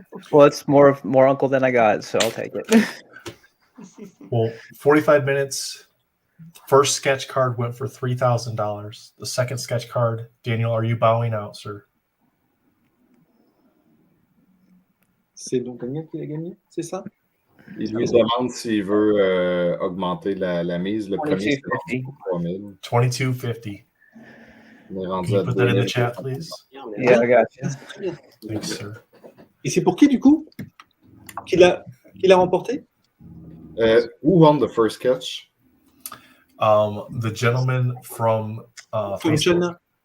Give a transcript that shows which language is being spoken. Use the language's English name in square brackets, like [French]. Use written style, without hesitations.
[English] Well, it's more uncle than I got, so I'll take it. Well, 45 minutes. First sketch card went for $3,000. The second sketch card, Daniel, are you bowing out, sir? [French] C'est donc Daniel qui l'a gagné, c'est ça? Il lui demande s'il veut augmenter la mise. Le premier, c'est 3000. [English] $22.50. Can you put that in the chat, please? Yeah, I got you. Thanks, sir. [French] Et c'est pour qui, du coup? Qui l'a remporté? [English] Who won the first sketch? The gentleman from Facebook.